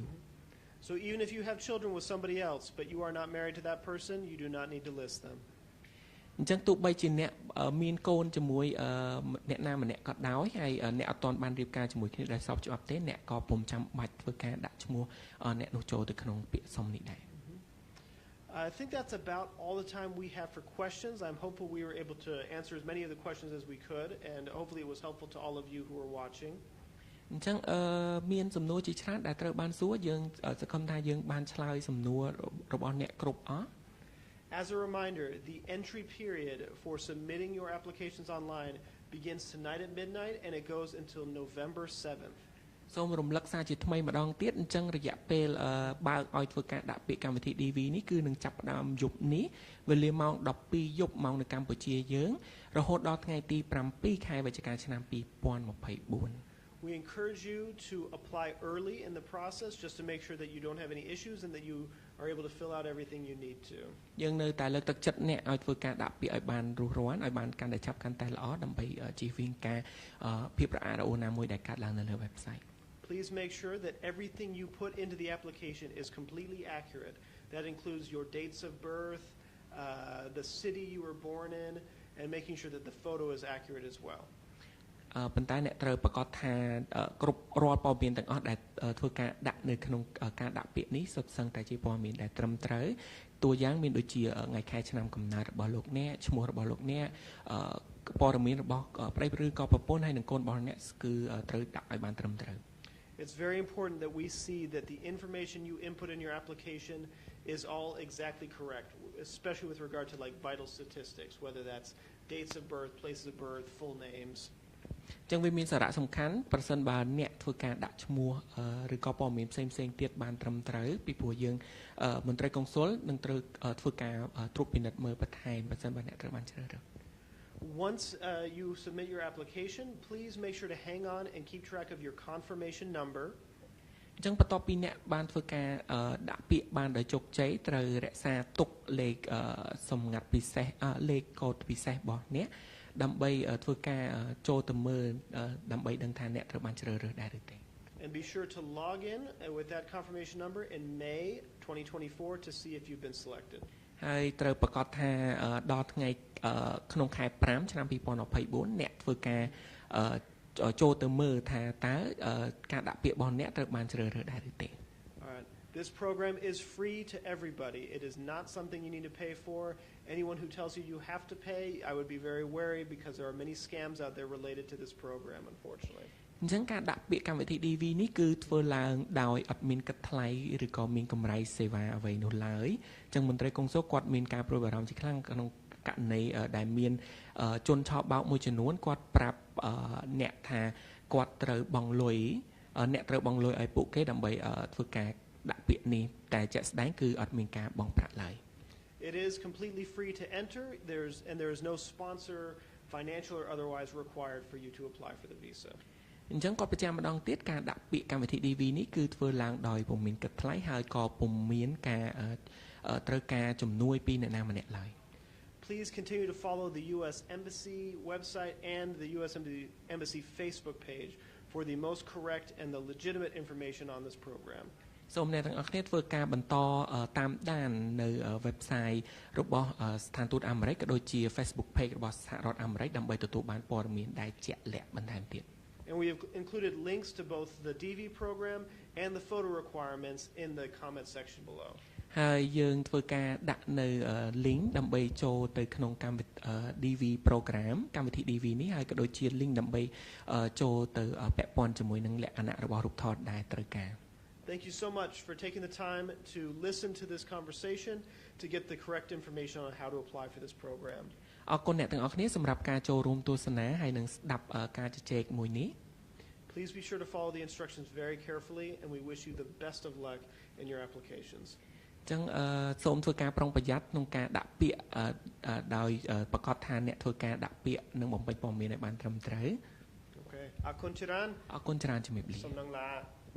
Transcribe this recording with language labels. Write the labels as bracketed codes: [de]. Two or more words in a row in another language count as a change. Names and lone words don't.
[en] So even if you have children with somebody else but you are not married to that person, you do not need to list them. [km] អញ្ចឹងទោះបីជាអ្នកមានកូនជាមួយអ្នកណាម្នាក់ក៏ដោយហើយអ្នកអត់ទាន់បានរៀបការជាមួយគ្នាដែលស្របច្បាប់ទេអ្នកក៏ពុំចាំបាច់ធ្វើការដាក់ឈ្មោះអ្នកនោះចូលទៅក្នុងពាក្យសុំនេះដែរ [en] I think that's about all the time we have for questions. I'm hopeful we were able to answer as many of the questions as we could, and hopefully it was helpful to all of you who are watching. [km] អញ្ចឹងមានសំណួរជាច្រើនដែលត្រូវបានសួរយើងសង្ឃឹមថាយើងបានឆ្លើយសំណួររបស់អ្នកគ្រប់អស់ [en] As a reminder, the entry period for submitting your applications online begins tonight at midnight and it goes until November 7th. [km] សូមរំលឹកសារជាថ្មីម្ដងទៀតអញ្ចឹងរយៈពេលបើកឲ្យធ្វើការដាក់ពាក្យកម្មវិធី DV នេះគឺនឹងចាប់ផ្ដើមយប់នេះវេលាម៉ោង 12 យប់ម៉ោងនៅកម្ពុជាយើងរហូតដល់ថ្ងៃទី 7 ខែវិច្ឆិកាឆ្នាំ 2024 [en] We encourage you to apply early in the process just to make sure that you don't have any issues and that you are able to fill out everything you need to. [km] យើងនៅតែលើកទឹកចិត្តអ្នកឲ្យធ្វើការដាក់ពាក្យឲ្យបានរស់រានឲ្យបានកាន់តែឆាប់កាន់តែល្អដើម្បីជៀសវាងការភាពរអាក់រអួលណាមួយដែលកើតឡើងនៅលើ website. [en] Please make sure that everything you put into the application is completely accurate. That includes your dates of birth, the city you were born in, and making sure that the photo is accurate as well. [km] ប៉ុន្តែអ្នកត្រូវប្រកាសថាគ្រប់រាល់ព័ត៌មានទាំងអស់ដែលធ្វើការដាក់នៅក្នុងការដាក់ពាក្យនេះសុទ្ធសឹងតែជាព័ត៌មានដែលត្រឹមត្រូវតួយ៉ាងមានដូចជាថ្ងៃខែឆ្នាំកំណើតរបស់លោកអ្នកឈ្មោះរបស់លោកអ្នកព័ត៌មានរបស់ប្តីឬក៏ប្រពន្ធហើយនឹងកូនរបស់អ្នកគឺត្រូវដាក់ឲ្យបានត្រឹមត្រូវ [en] It's very important that we see that the information you input in your application is all exactly correct, especially with regard to like vital statistics, whether that's dates of birth, places of birth, full names. [km] ចឹងវាមានសារៈសំខាន់ប្រសិនបើអ្នកធ្វើការដាក់ឈ្មោះឬក៏ព័ត៌មានផ្សេងៗទៀតបានត្រឹមត្រូវពីព្រោះយើងមន្ត្រីកុងស៊ុលនឹងត្រូវធ្វើការត្រួតពិនិត្យមើលបន្ថែមប្រសិនបើអ្នកត្រូវបានជ្រើសរើស [en] Once you submit your application, please make sure to hang on and keep track of your confirmation number. [km] អញ្ចឹងបន្ទាប់ពីអ្នកបានធ្វើការដាក់ពាក្យបានដោយជោគជ័យត្រូវរក្សាទុកលេខសម្ងាត់ពិសេសលេខកូដពិសេសរបស់អ្នកដើម្បីធ្វើការចូលទៅមើលដើម្បីដឹងថាអ្នកត្រូវបានជ្រើសរើសដែរឬទេ [en] And be sure to log in with that confirmation number in May 2024 to see if you've been selected. [km] ហើយត្រូវប្រកាសថាដល់ថ្ងៃក្នុងខែ5ឆ្នាំ2024អ្នកធ្វើការចូលទៅមើលថាតើការដាក់ពាក្យរបស់អ្នកត្រូវបានជ្រើសរើសដែរឬទេ [en] This program is free to everybody. It is not something you need to pay for. Anyone who tells you you have to pay, I would be very wary because there are many scams out there related to this program, unfortunately. [km] អញ្ចឹងការដាក់ពាក្យកម្មវិធី DV នេះគឺធ្វើឡើងដោយអត់មានគិតថ្លៃឬក៏មានកម្រៃសេវាអ្វីនោះឡើយអញ្ចឹងមន្ត្រីកុងស៊ុលគាត់មានការព្រួយបារម្ភជាខ្លាំងក្នុងករណីដែលមានជនឆោបបោកមួយចំនួនគាត់ប្រាប់អ្នកថាគាត់ត្រូវបង់លុយអ្នកត្រូវបង់លុយឲ្យពួកគេដើម្បីធ្វើការដាក់ពាក្យនេះតែជាក់ស្ដែងគឺអត់មានការបង់ប្រាក់ឡើយ [en] It is completely free to enter. There is no sponsor, financial or otherwise required for you to apply for the visa. [km] អញ្ចឹងគាត់បញ្ជាក់ម្ដងទៀតការដាក់ពាក្យកម្មវិធី DV នេះគឺធ្វើឡើងដោយពុំមានគិតថ្លៃហើយក៏ពុំមានការត្រូវការជំនួយពីអ្នកណាម្នាក់ឡើយ [en] Please continue to follow the U.S. Embassy website and the U.S. Embassy Facebook page for the most correct and the legitimate information on this program. [km] សូមអ្នកទាំងអស់គ្នាធ្វើការបន្តតាមដាននៅ website របស់ស្ថានទូតអាមេរិកក៏ដូចជា [en] Facebook page [km] របស់សហរដ្ឋអាមេរិកដើម្បីទទួលបានព័ត៌មានដែលជាក់លាក់បន្ថែមទៀត [en] And we have included links to both the DV program and the photo requirements in the comment section below. [km] ហើយយើងធ្វើការដាក់នៅ link ដើម្បីចូលទៅក្នុងកម្មវិធី [en] DV program [km] កម្មវិធី DV នេះហើយក៏ដូចជា link ដើម្បីចូលទៅពាក់ព័ន្ធជាមួយនឹងលក្ខណៈរបស់រូបថតដែលត្រូវការ [en] Thank you so much for taking the time to listen to this conversation to get the correct information on how to apply for this program. [km] អរគុណអ្នកទាំងអស់គ្នាសម្រាប់ការចូលរួមទស្សនាហើយនឹងស្ដាប់ការជជែកមួយនេះ [en] Please be sure to follow the instructions very carefully, and we wish you the best of luck in your applications. [km] ចឹងសូមធ្វើការប្រុងប្រយ័ត្នក្នុងការដាក់ពាក្យដោយប្រកាសថាអ្នកធ្វើការដាក់ពាក្យនិងបំពេញព័ត៌មានឲ្យបានត្រឹមត្រូវ Okay. អរគុណច្រើន អរគុណច្រើនជំរាបលា សំណងឡា